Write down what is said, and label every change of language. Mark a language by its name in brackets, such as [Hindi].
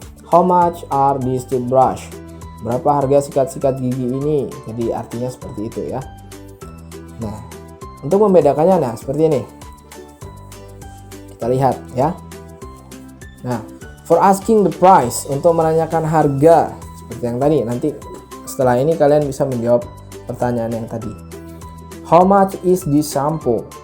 [English] How much are these toothbrush? [Indonesian] Berapa harga sikat gigi ini? Jadi artinya seperti itu ya. Nah, untuk membedakannya nah seperti ini. Kita lihat ya. Nah, [English] for asking the price, [Indonesian] untuk menanyakan harga seperti yang tadi. Nanti setelah ini kalian bisa menjawab pertanyaan yang tadi. [English] How much is this shampoo?